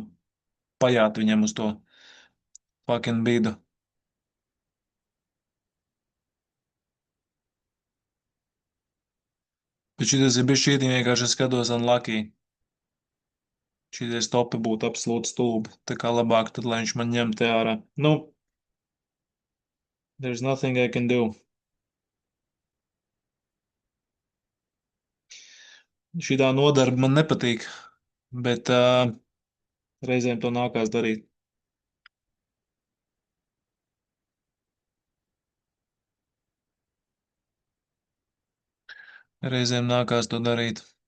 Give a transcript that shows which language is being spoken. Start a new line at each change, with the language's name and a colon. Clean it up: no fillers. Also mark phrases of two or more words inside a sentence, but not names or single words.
Latvian: Pajāt viņiem uz to fucking bīdu. Bet šitas ir bijis šķietīgi vienkārši es skatos unlucky. Šitie stopi būtu absolūti stulbi. Tā kā labāk tad, lai viņš man ņem te ārā. Nu,
English: there's nothing I can do.
Latvian: Šitā nodarba man nepatīk, bet reizēm to nākās darīt. Reizēm nākās to darīt.